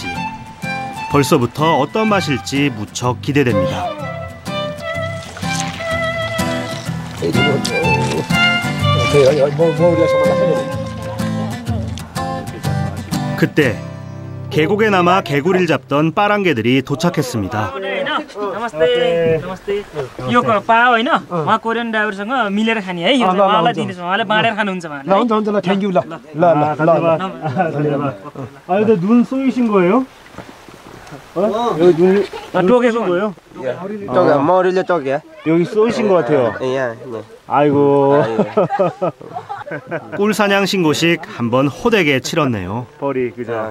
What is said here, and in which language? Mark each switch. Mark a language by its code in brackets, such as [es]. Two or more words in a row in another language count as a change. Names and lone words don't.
[ko] 벌써부터 어떤 맛일지 무척 기대됩니다. 그때 계곡에 남아 개구리를 잡던 빠랑개들이 도착했습니다. [ne] नमस्ते नमस्ते यो पा होइन उहाँ कोरियन ड्राइभरसँग मिलेर खाने है यो उहाँलाई दिनेछ उहाँले बाँडेर खानुहुन्छ ल हुन्छ हुन्छ ल [en] thank you [ne] ल ल ल धन्यवाद. [ko] 아, 근데 눈 쏘이신 거예요? 여기 눈 [ne] टोकेको [ko] 거예요? 저기 머리를 저기야. 여기 쏘이신 것 같아요. 예. 아이고. 꿀사냥 신고식 한번 호되게 치렀네요. 벌이 그죠.